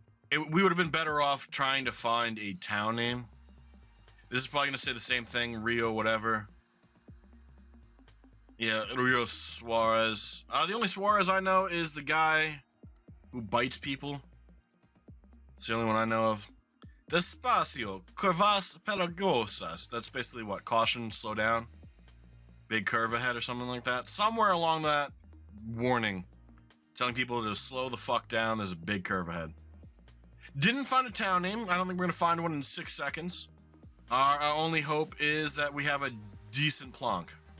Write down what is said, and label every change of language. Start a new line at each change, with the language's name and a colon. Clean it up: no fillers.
English: We would have been better off trying to find a town name. This is probably going to say the same thing. Rio whatever. Yeah, Rio Suarez. The only Suarez I know is the guy who bites people. It's the only one I know of.
Spanish: Despacio, curvas peligrosas.
English: That's basically what? Caution, slow down. Big curve ahead or something like that. Somewhere along that warning. Telling people to slow the fuck down. There's a big curve ahead. Didn't find a town name. I don't think we're going to find one in 6 seconds. Our only hope is that we have a decent plonk.